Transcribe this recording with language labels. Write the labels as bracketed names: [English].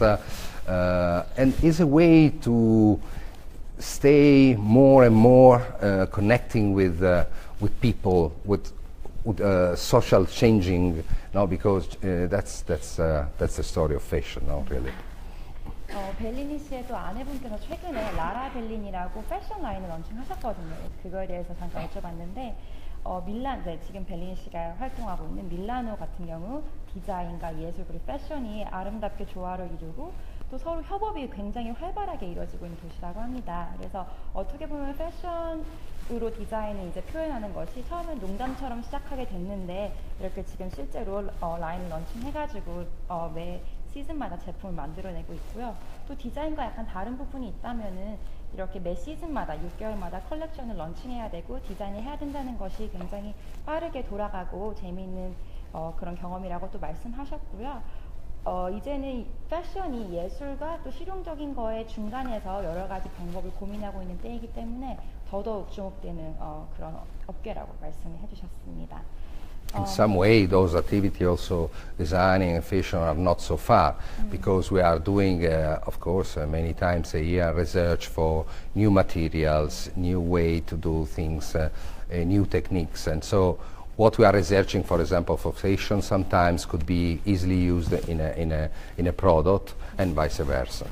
[English] And it's a way to stay more and more connecting with people, with social changing, because that's the story of fashion, really. [Korean] 벨리니 씨의 또 아내분께서 최근에 라라 벨린이라고 패션 라인을 런칭하셨거든요. 그거에 대해서 잠깐 여쭤봤는데 지금 벨리니 씨가 활동하고 있는 밀라노 같은 경우 디자인과 예술 그리고 패션이 아름답게 조화를 이루고 또 서로 협업이 굉장히 활발하게 이루어지고 있는 도시라고 합니다. 그래서 어떻게 보면 패션으로 디자인을 이제 표현하는 것이 처음엔 농담처럼 시작하게 됐는데 이렇게 지금 실제로 라인을 런칭해가지고 매 시즌마다 제품을 만들어내고 있고요. 또 디자인과 약간 다른 부분이 있다면은 이렇게 매 시즌마다 6개월마다 컬렉션을 런칭해야 되고 디자인을 해야 된다는 것이 굉장히 빠르게 돌아가고 재미있는 그런 경험이라고 또 말씀하셨고요. 이제는 패션이 예술과 또 실용적인 거의 중간에서 여러 가지 방법을 고민하고 있는 때이기 때문에 더더욱 주목되는 그런 업계라고 말씀을 해주셨습니다. [English] In some way, those activities also, designing and fashion, are not so far, because we are doing, of course, many times a year research for new materials, new way to do things, new techniques. And so what we are researching, for example, for fashion, sometimes could be easily used in a product, and vice versa.